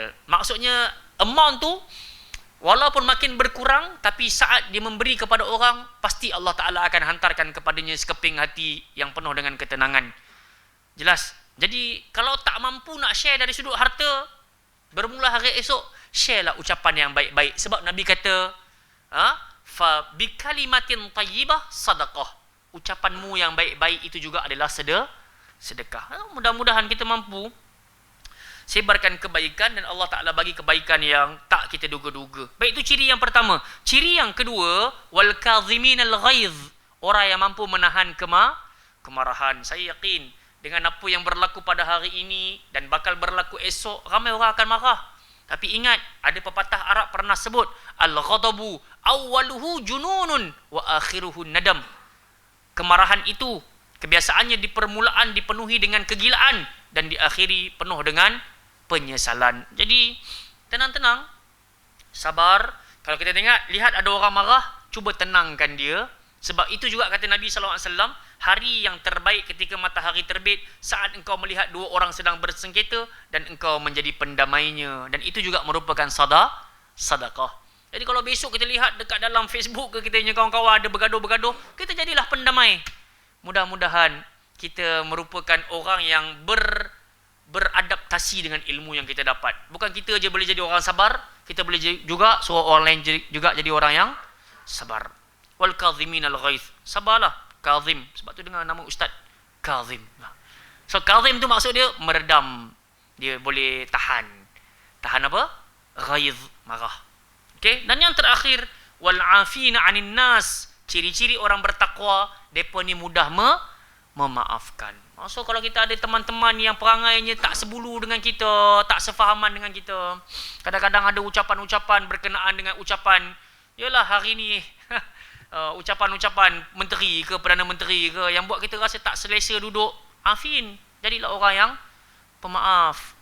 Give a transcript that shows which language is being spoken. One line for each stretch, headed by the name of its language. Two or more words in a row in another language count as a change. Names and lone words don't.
Malay: Maksudnya amount tu walaupun makin berkurang, tapi saat dia memberi kepada orang, pasti Allah Ta'ala akan hantarkan kepadanya sekeping hati yang penuh dengan ketenangan. Jelas. Jadi kalau tak mampu nak share dari sudut harta, bermula hari esok, share lah ucapan yang baik-baik. Sebab Nabi kata,
Arabic: فبكلمة طيبة صدقة.
Malay: Ucapanmu yang baik-baik itu juga adalah sedekah. Mudah-mudahan kita mampu sebarkan kebaikan dan Allah Ta'ala bagi kebaikan yang tak kita duga-duga. Baik, itu ciri yang pertama. Ciri yang kedua,
Arabic: والكاظمين الغيظ.
Malay: Orang yang mampu menahan kemarahan. Saya yakin dengan apa yang berlaku pada hari ini dan bakal berlaku esok, ramai orang akan marah. Tapi ingat, ada pepatah Arab pernah sebut,
Arabic: الغضب أوله جنون وآخره ندم.
Malay: Kemarahan itu kebiasaannya di permulaan dipenuhi dengan kegilaan dan diakhiri penuh dengan penyesalan. Jadi tenang-tenang, sabar. Kalau kita lihat ada orang marah, cuba tenangkan dia. Sebab itu juga kata Nabi SAW, hari yang terbaik ketika matahari terbit, saat engkau melihat dua orang sedang bersengketa dan engkau menjadi pendamainya. Dan itu juga merupakan sadaqah. Jadi kalau besok kita lihat dekat dalam Facebook ke, kita punya kawan-kawan ada bergaduh-bergaduh, kita jadilah pendamai. Mudah-mudahan kita merupakan orang yang beradaptasi dengan ilmu yang kita dapat. Bukan kita je boleh jadi orang sabar, kita boleh juga suruh orang lain juga jadi orang yang sabar.
Arabic: والكاظمين الغيظ.
Malay: Sabarlah, kadhim. Sebab tu dengan nama ustaz Kadhim. So kadhim tu maksud dia meredam. Dia boleh tahan. Tahan apa? Ghaiz, marah. Okey, dan yang terakhir
Arabic: والعافين عن الناس.
Malay: Ciri-ciri orang bertakwa, depa ni mudah memaafkan. So kalau kita ada teman-teman yang perangainya tak sebulu dengan kita, tak sefahaman dengan kita, kadang-kadang ada ucapan-ucapan berkenaan dengan ucapan, yalah hari ni ucapan-ucapan menteri ke, Perdana Menteri ke, yang buat kita rasa tak selesa duduk, afin, jadilah orang yang pemaaf.